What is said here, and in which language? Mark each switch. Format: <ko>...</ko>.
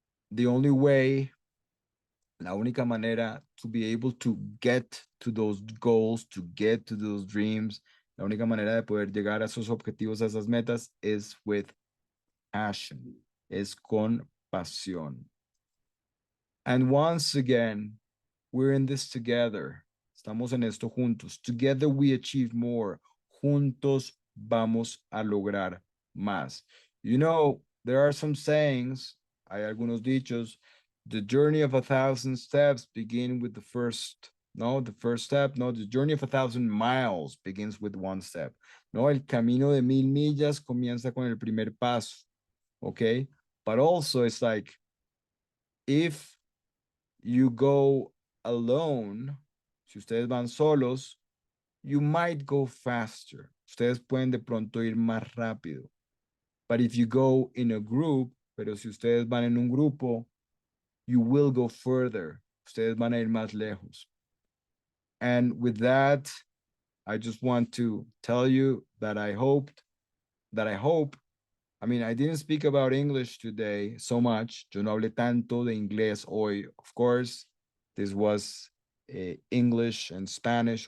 <en>the only way,</en> <es>la única manera</es> <en>to be able to get to those goals, to get to those dreams,</en> <es>la única manera de poder llegar a esos objetivos, a esas metas, es</es> <en>with passion,</en> <es>es con pasión.</es> <en>And once again, we're in this together.</en> <es>Estamos en esto juntos.</es> <en>Together we achieve more.</en> <es>Juntos vamos a lograr más.</es> <en>You know, there are some sayings,</en> <es>hay algunos dichos.</es> <en>The journey of 1,000 steps begin with the first No, the first step. No, the journey of 1,000 miles begins with one step.</en> <es>No, el camino de 1,000 millas comienza con el primer paso. Okay.</es> <en>But also, it's like if you go alone,</en> <es>si ustedes van solos,</es> <en>you might go faster.</en> <es>Ustedes pueden de pronto ir más rápido.</es> <en>But if you go in a group,</en> <es>pero si ustedes van en un grupo,</es> <en>you will go further.</en> <es>Ustedes van a ir más lejos.</es> <en>And with that, I just want to tell you that I hope, I mean, I didn't speak about English today so much.</en> <es>Yo no hablé tanto de inglés hoy.</es> <en>Of course, this was English and Spanish.</en>